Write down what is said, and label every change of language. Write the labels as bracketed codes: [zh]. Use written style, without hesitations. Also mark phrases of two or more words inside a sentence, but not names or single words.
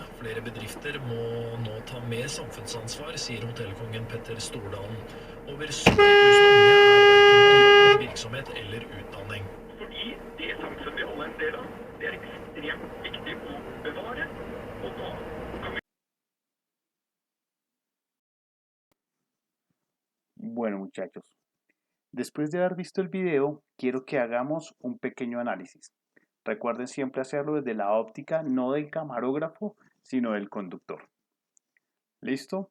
[no] Flere bedrifter må nå ta mer samfunnsansvar, sier hotellkongen Petter Stordalen. Over 70 000 unge er verken i virksomhet eller utdanning. Fordi det samfunnet vi alle er en del av, det er ekstremt viktig å bevare, og da kan vi... [es] Bueno, muchachos, después de haber visto el video, quiero que hagamos un pequeño análisis. Recuerden siempre hacerlo desde la óptica no del camarógrafo, sino del conductor. ¿Listo?